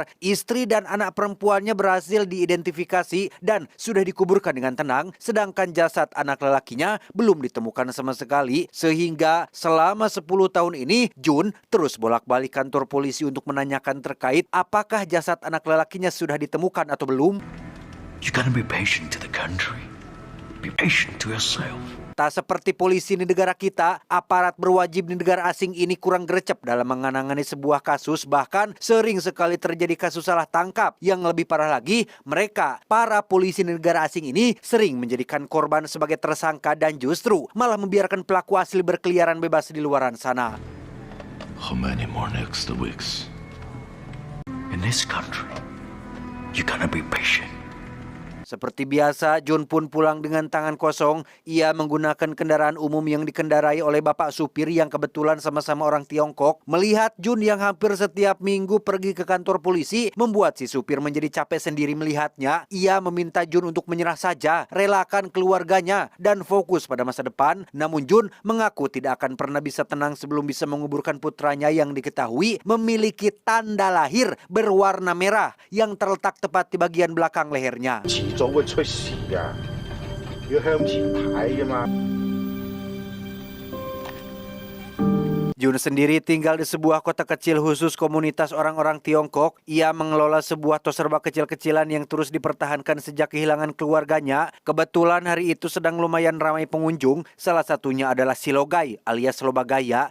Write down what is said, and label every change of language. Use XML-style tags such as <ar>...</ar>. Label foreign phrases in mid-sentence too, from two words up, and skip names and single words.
<id>Istri dan anak perempuannya berhasil diidentifikasi dan sudah dikuburkan dengan tenang, sedangkan jasad anak lelakinya belum ditemukan sama sekali. Sehingga selama 10 tahun ini, Jun terus bolak-balik kantor polisi untuk menanyakan terkait apakah jasad anak lelakinya sudah ditemukan atau belum.</id> <en>You gotta be patient to the country. Be patient to yourself.</en> <id>Tak seperti polisi di negara kita, aparat berwajib di negara asing ini kurang gercep dalam menangani sebuah kasus. Bahkan sering sekali terjadi kasus salah tangkap. Yang lebih parah lagi, mereka, para polisi di negara asing ini sering menjadikan korban sebagai tersangka dan justru malah membiarkan pelaku asli berkeliaran bebas di luaran sana.</id> <en>How many more next weeks? In this country, you gotta be patient.</en> <id>Seperti biasa, Jun pun pulang dengan tangan kosong. Ia menggunakan kendaraan umum yang dikendarai oleh bapak supir yang kebetulan sama-sama orang Tiongkok. Melihat Jun yang hampir setiap minggu pergi ke kantor polisi, membuat si supir menjadi capek sendiri melihatnya. Ia meminta Jun untuk menyerah saja, relakan keluarganya, dan fokus pada masa depan. Namun Jun mengaku tidak akan pernah bisa tenang sebelum bisa menguburkan putranya yang diketahui memiliki tanda lahir berwarna merah yang terletak tepat di bagian belakang lehernya.</id> <yue>做會出事㗎，要向前睇㗎嘛。</yue> <id>Jun sendiri tinggal di sebuah kota kecil khusus komunitas orang-orang Tiongkok. Ia mengelola sebuah tos serba kecil-kecilan yang terus dipertahankan sejak kehilangan keluarganya. Kebetulan hari itu sedang lumayan ramai pengunjung. Salah satunya adalah si Logai alias Lobagaya.</id>